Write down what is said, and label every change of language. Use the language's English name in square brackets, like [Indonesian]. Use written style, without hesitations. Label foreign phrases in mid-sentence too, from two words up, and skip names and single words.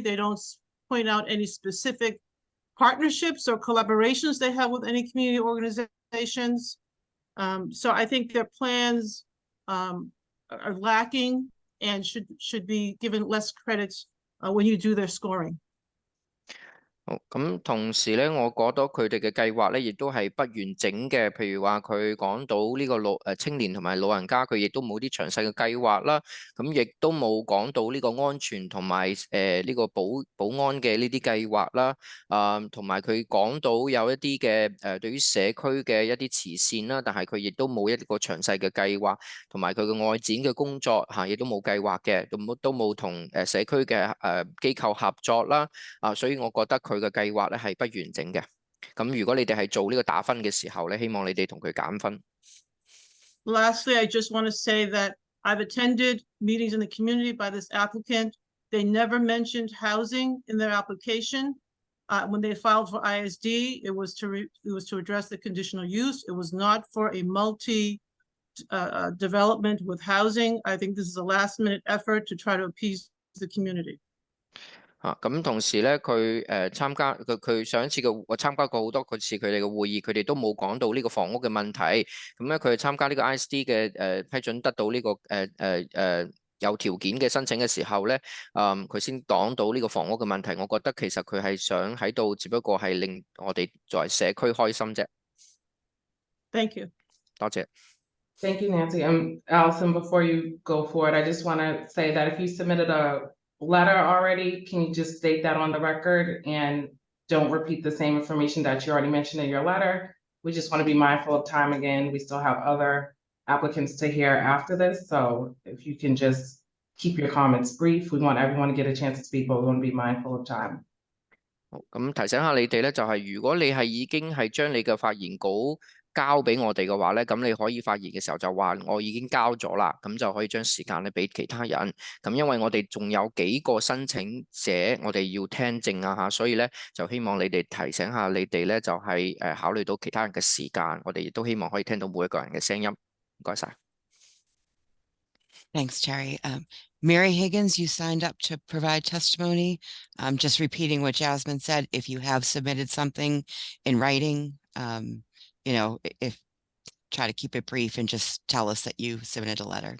[English] They don't point out any specific partnerships or collaborations they have with any community organizations. So I think their plans are lacking and should be given less credits when you do their scoring. [Cantonese] 好，咁同時咧，我覺得佢哋嘅計劃咧，亦都係不完整嘅。譬如話佢講到呢個青年同埋老人家，佢亦都冇啲詳細嘅計劃啦。咁亦都冇講到呢個安全同埋呢個保安嘅呢啲計劃啦。同埋佢講到有一啲嘅對於社區嘅一啲慈善啦，但係佢亦都冇一個詳細嘅計劃，同埋佢嘅外展嘅工作亦都冇計劃嘅，都冇同社區嘅機構合作啦。所以我覺得佢嘅計劃咧係不完整嘅。咁如果你哋係做呢個打分嘅時候咧，希望你哋同佢減分。 [English] Lastly, I just want to say that I've attended meetings in the community by this applicant. They never mentioned housing in their application. When they filed for ISD, it was to address the conditional use. It was not for a development with housing. I think this is a last-minute effort to try to appease the community. [Cantonese] 咁同時咧，佢上一次我參加過好多次佢哋嘅會議，佢哋都冇講到呢個房屋嘅問題。咁咧佢參加呢個 ISD 嘅批准得到呢個有條件嘅申請嘅時候咧，佢先講到呢個房屋嘅問題。我覺得其實佢係想喺度，只不過係令我哋作為社區開心啫。 [English] Thank you. [Cantonese] 多謝。 [English] Thank you, Nancy. Allison, before you go forward, I just want to say that if you submitted a letter already, can you just state that on the record and don't repeat the same information that you already mentioned in your letter? We just want to be mindful of time again. We still have other applicants to hear after this. So if you can just keep your comments brief, we want everyone to get a chance to speak, but we want to be mindful of time. [Cantonese] 好，咁提醒下你哋咧，就係如果你係已經係將你嘅發言稿交俾我哋嘅話咧，咁你可以發言嘅時候就話我已經交咗啦，咁就可以將時間咧俾其他人。咁因為我哋仲有幾個申請者，我哋要聽證嚇，所以咧就希望你哋提醒下你哋咧，就係考慮到其他人嘅時間，我哋亦都希望可以聽到每一個人嘅聲音。唔該晒。 [English] Thanks, Terry. Mary Higgins, you signed up to provide testimony. Just repeating what Jasmine said, if you have submitted something in writing, try to keep it brief and just tell us that you submitted a letter.